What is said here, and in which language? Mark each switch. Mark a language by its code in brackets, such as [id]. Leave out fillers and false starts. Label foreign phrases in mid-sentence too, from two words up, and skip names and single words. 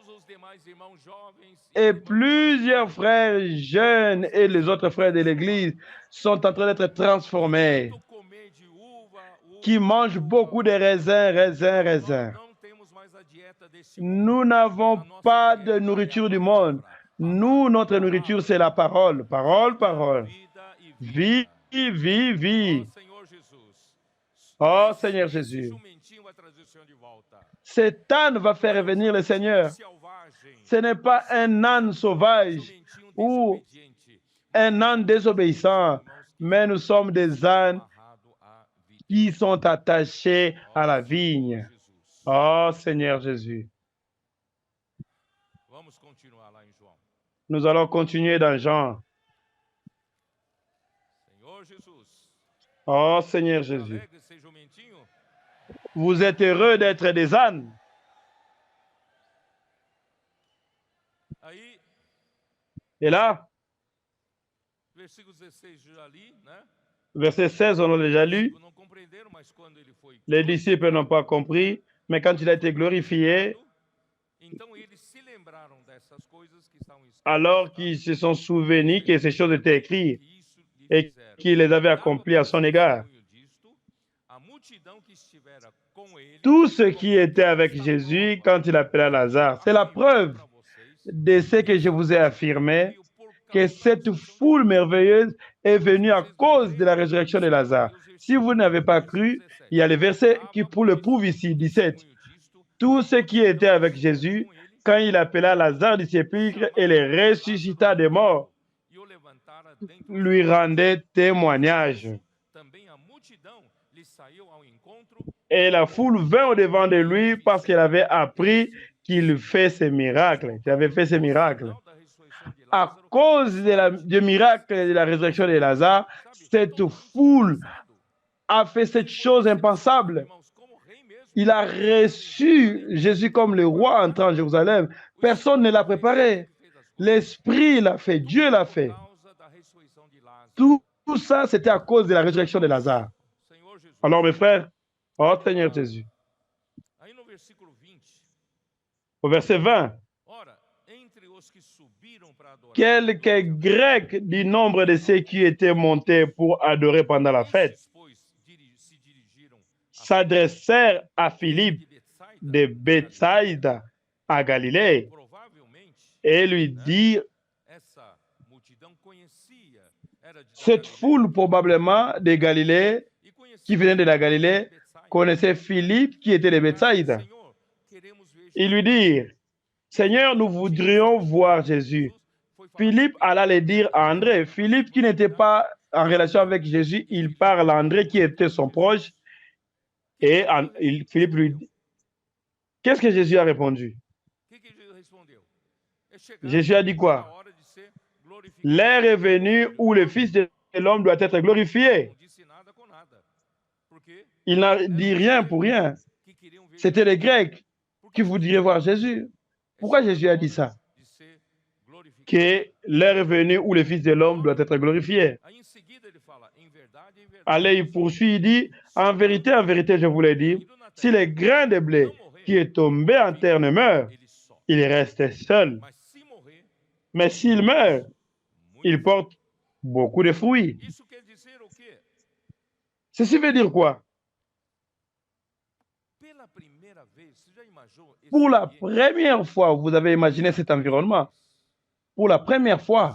[fr] Et plusieurs frères jeunes et les autres frères de l'Église sont en train d'être transformés, qui mangent beaucoup de raisins, raisins, raisins. Nous n'avons pas de nourriture du monde. Nous, notre nourriture, c'est la parole. Parole, parole. Vie, vie, vie. Oh [pt] Esse [fr] Seigneur Jésus, [pt] jumentinho vai trazer o Senhor de volta. [fr] cet âne va faire revenir le Seigneur. [pt] Selvagem, [fr] Ce n'est pas un âne sauvage [pt] jumentinho ou desobediente, [fr] un âne désobéissant, mais nous sommes des ânes [pt] amarrado à vida. [fr] qui sont attachés à la vigne. [pt] Jesus. [fr] Oh Seigneur Jésus. [pt] Vamos continuar lá em João. [fr] Nous allons continuer dans Jean. [pt] Senhor Jesus, [fr] Oh Seigneur Jésus. [pt] alegre esse jumentinho. [fr] Vous êtes heureux d'être des ânes. [pt] Aí, [fr] Et là, [pt] versículo 16 já ali, né? [fr] verset 16, on l'a déjà lu. [pt] Não compreenderam, mas quando ele foi [fr] Les disciples n'ont pas compris, mais quand il a été glorifié, [pt] então eles se lembraram dessas coisas que estavam escritas. [fr] alors qu'ils se sont souvenus que ces choses étaient écrites [pt] Que isso lhe [fr] et [pt] fizeram. [fr] qu'il les avait accomplies à son égard. [pt] A multidão que estivera com ele, [fr] Tout ce qui était avec Jésus quand il appela Lazare, c'est la preuve de ce que je vous ai affirmé, que cette foule merveilleuse est venue à cause de la résurrection de Lazare. Si vous n'avez pas cru, il y a le verset qui le prouve ici, 17. Tout ce qui était avec Jésus, quand il appela Lazare du sépulcre et le ressuscita des morts, [pt] e o levantara dentro [fr] lui rendait témoignage. [pt] também a multidão lhe saiu ao encontro [fr] Et la foule vint au-devant de lui parce qu'elle avait appris qu'il fait ces miracles, qu'il avait fait ces miracles. [pt] da ressurreição de [fr] À [pt] Lázaro. [fr] cause du miracle de la résurrection de Lazare, cette foule a fait cette chose impensable. [pt] Irmãos, como rei mesmo, [fr] Il a reçu Jésus comme le roi entrant en Jérusalem. Personne ne l'a préparé. L'Esprit l'a fait, Dieu l'a fait. [pt] causa da ressurreição de Lázaro. [fr] Tout ça, c'était à cause de la résurrection de Lazare. [pt] Senhor Jesus. [fr] Alors, mes frères, oh Seigneur Jésus, [pt] Aí no versículo 20, [fr] au verset 20, [pt] ora, entre os que subiram para adorar, [fr] quelques Grecs du nombre de ceux qui étaient montés pour adorer pendant la fête [pt] estes, pois, se dirigiram [fr] s'adressèrent à Philippe [pt] de [fr] de Bethsaïda à Galilée [pt] provavelmente [fr] et lui dirent, [pt] essa multidão conhecia, era de [fr] cette [pt] Galiléia, [fr] foule probablement de Galilée, [pt] e conhecia [fr] qui venait de la Galilée, [pt] Betsaida. [fr] connaissait Philippe qui était de Bethsaïda. [pt] Senhor, queremos ver [fr] Ils lui dirent, Seigneur, nous voudrions voir Jésus. [pt] Foi falar [fr] Philippe alla le dire à André. Philippe, qui n'était pas en relation avec Jésus, il parle à André, qui était son proche. Et Philippe lui dit, qu'est-ce que Jésus a répondu? [pt] O que Jesus respondeu? É chegada [fr] Jésus a dit quoi? [pt] a hora de ser glorificado. [fr] L'heure est venue où le Fils de l'homme doit être glorifié. [pt] Não disse nada com nada. Porque [fr] Il n'a dit rien pour rien. [pt] que queriam ver [fr] C'était les Grecs qui voudraient voir Jésus. Pourquoi Jésus a dit ça? [pt] de ser glorificado. [fr] Que l'heure est venue où le Fils de l'homme doit être glorifié. [pt] Aí em seguida ele fala, em verdade, [fr] Allez, il poursuit, il dit, en vérité, je vous l'ai dit, si le grain de blé qui est tombé en terre ne meurt, [pt] ele só. [fr] il reste seul. [pt] Mas se morrer, [fr] Mais s'il meurt, il porte beaucoup de fruits. [pt] isso quer dizer o quê? [fr] Ceci veut dire quoi? [pt] Pela primeira vez, você já imaginou esse [fr] Pour la [pt] ambiente? [fr] première fois, vous avez imaginé cet environnement. Pour la première fois,